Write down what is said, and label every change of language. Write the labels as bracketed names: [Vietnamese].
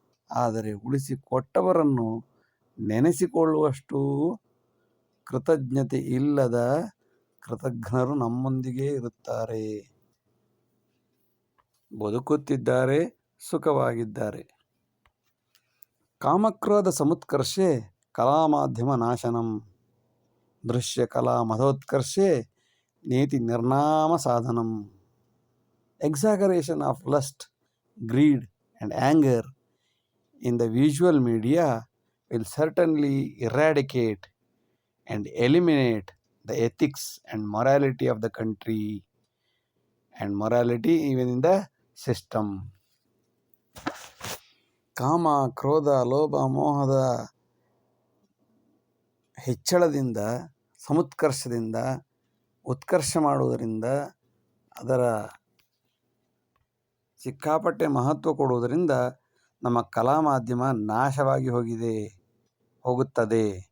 [Kannada] ಆದರೆ ಉಳಿಸಿಕೊಟ್ಟವರನ್ನು ನೆನೆಸಿಕೊಳ್ಳುವಷ್ಟು ಕೃತಜ್ಞತೆ ಇಲ್ಲದ ಕೃತಜ್ಞರು ನಮ್ಮೊಂದಿಗೆ ಇರುತ್ತಾರೆ, ಬದುಕುತ್ತಿದ್ದಾರೆ, ಸುಖವಾಗಿದ್ದಾರೆ. [Sanskrit] ಕಾಮಕ್ರೋಧ ಸಮುತ್ಕರ್ಷೆ ಕಲಾಮಾಧ್ಯಮ ನಾಶನಂ ದೃಶ್ಯ ಕಲಾ ಮಧೋತ್ಕರ್ಷೆ ನೀತಿ ನಿರ್ನಾಮ ಸಾಧನಂ. [English] Exaggeration of lust, greed and anger in the visual media will certainly eradicate and eliminate the ethics and morality of the country and morality even in the system. [Kannada] ಕಾಮ, ಕ್ರೋಧ, ಲೋಭ, ಮೋಹದ ಹೆಚ್ಚಳದಿಂದ, ಸಮುತ್ಕರ್ಷದಿಂದ, ಉತ್ಕರ್ಷ ಮಾಡುವುದರಿಂದ, ಅದರ ಸಿಕ್ಕಾಪಟ್ಟೆ ಮಹತ್ವ ಕೊಡುವುದರಿಂದ ನಮ್ಮ ಕಲಾ ಮಾಧ್ಯಮ ನಾಶವಾಗಿ ಹೋಗುತ್ತದೆ.